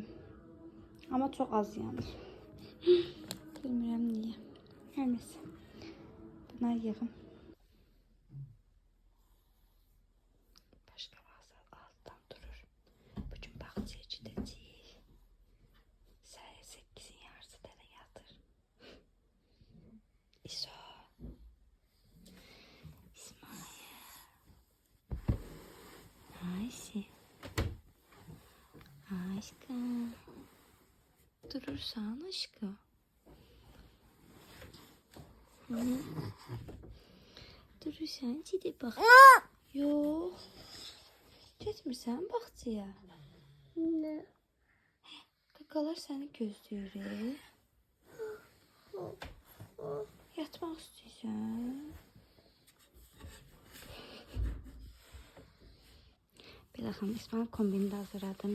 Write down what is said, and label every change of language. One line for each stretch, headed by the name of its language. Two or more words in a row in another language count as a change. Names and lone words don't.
Azerbaijani: Amma çox az yanır. Bilmirəm niyə. Hər nəsə. Bunlar yığım. Başqa vaxtlar altdan durur. Bugün bağçaya gedəcəyik. Səhər 8-in yarısı dələ yatır.
Turkish: İso. Ayşe. Aşkım. Durursan aşkım. Durursan gidip bak. Yok.
Azerbaijani: Getmirsən bağçaya.
Turkish: Ne?
Azerbaijani: Qaqalar səni gözləyir. Yatmaq istəyirsən? Belə xanım, İsmail kombini də hazırladım.